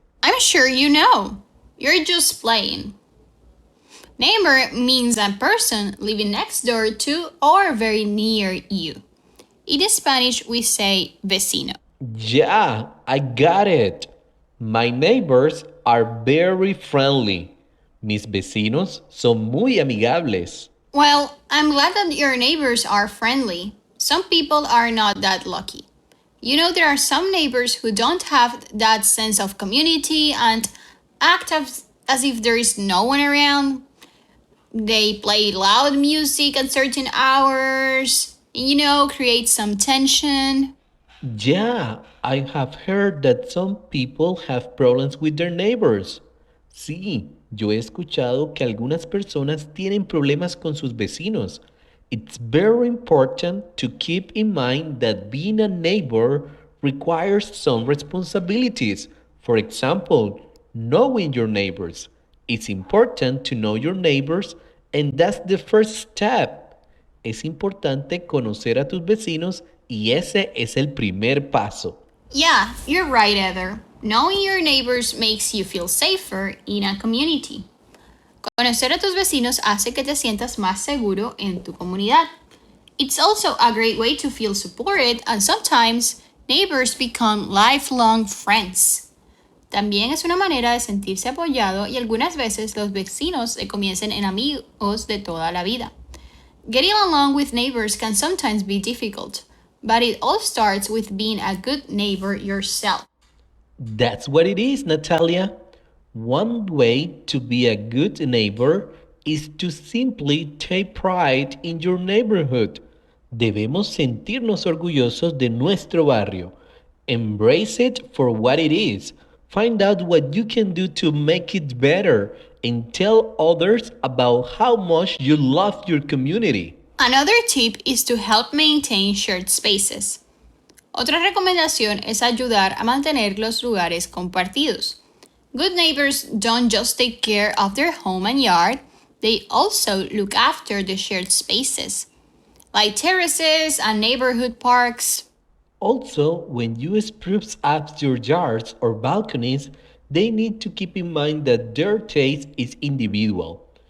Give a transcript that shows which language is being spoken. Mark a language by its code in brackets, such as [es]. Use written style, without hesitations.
[en] I'm sure you know. You're just playing. Neighbor means a person living next door to or very near you. In Spanish, we say vecino. Yeah, I got it. My neighbors are very friendly. [es] Mis vecinos son muy amigables. [en] Well, I'm glad that your neighbors are friendly. Some people are not that lucky. You know, there are some neighbors who don't have that sense of community and act as if there is no one around. They play loud music at certain hours, create some tension. Yeah, I have heard that some people have problems with their neighbors. [es] Sí, yo he escuchado que algunas personas tienen problemas con sus vecinos. [en] It's very important to keep in mind that being a neighbor requires some responsibilities. For example, knowing your neighbors. It's important to know your neighbors, and that's the first step. [es] Es importante conocer a tus vecinos y ese es el primer paso. [en] Yeah, you're right, Heather. Knowing your neighbors makes you feel safer in a community. [es] Conocer a tus vecinos hace que te sientas más seguro en tu comunidad. [en] It's also a great way to feel supported, and sometimes neighbors become lifelong friends. [es] También es una manera de sentirse apoyado y algunas veces los vecinos se convierten en amigos de toda la vida. [en] Getting along with neighbors can sometimes be difficult, but it all starts with being a good neighbor yourself. That's what it is, Natalia. One way to be a good neighbor is to simply take pride in your neighborhood. [es] Debemos sentirnos orgullosos de nuestro barrio. [en] Embrace it for what it is. Find out what you can do to make it better and tell others about how much you love your community. Another tip is to help maintain shared spaces. [es] Otra recomendación es ayudar a mantener los lugares compartidos. [en] Good neighbors don't just take care of their home and yard, they also look after the shared spaces, like terraces and neighborhood parks. Also, when you spruce up your yards or balconies, they need to keep in mind that their taste is individual.